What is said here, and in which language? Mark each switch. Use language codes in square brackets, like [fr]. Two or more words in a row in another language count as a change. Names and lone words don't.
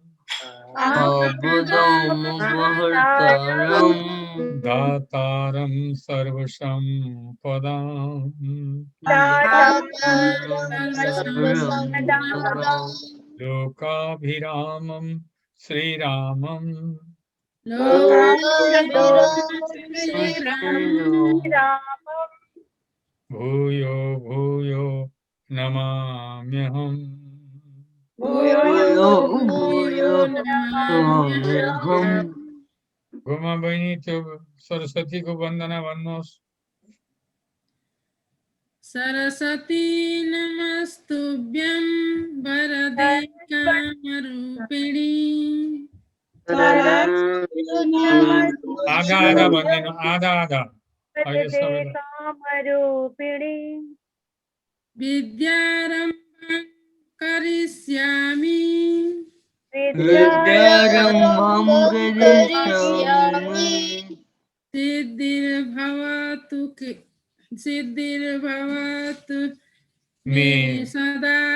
[sa] दातारं सर्वसम्पदाम् लोकाभिरामं श्रीरामं भूयो भूयो नमाम्यहम् [ne] गोमा बहिनी त्यो सरस्वती को वन्दना भन्नुहोस्। [sa] सरस्वती नमस्तुभ्यं वरदे कामरूपिणी [ne] आधा आधा भनिदिनु, आधा आधा अहिले सबैलाई। [sa] कामरूपिणी विद्यारम्भं करिष्यामि सिद्धिर्भवतु मे सदा